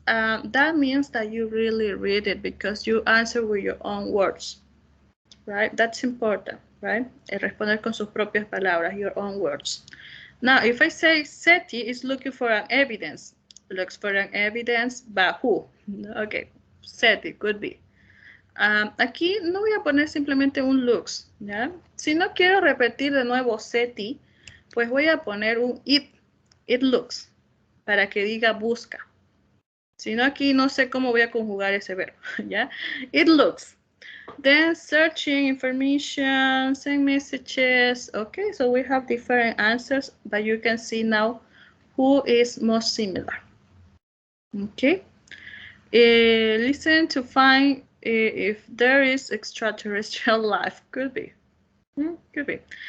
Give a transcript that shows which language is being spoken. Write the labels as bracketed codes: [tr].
[en] That means that you really read it because you answer with your own words, right? That's important, right? [es] Responder con sus propias palabras, [en] your own words. Now, if I say SETI is looking for an evidence, looks for an evidence by who? Okay, SETI could be. [es] Aquí no voy a poner simplemente un looks, ¿ya? Si no quiero repetir de nuevo SETI, pues voy a poner un [en] it looks, [es] para que diga busca. Si no, aquí no sé cómo voy a conjugar ese verbo, ¿ya? [en] It looks. Then searching information, send messages. Okay, so we have different answers, but you can see now who is most similar. Okay. Listen to find if there is extraterrestrial life. Could be. Could be.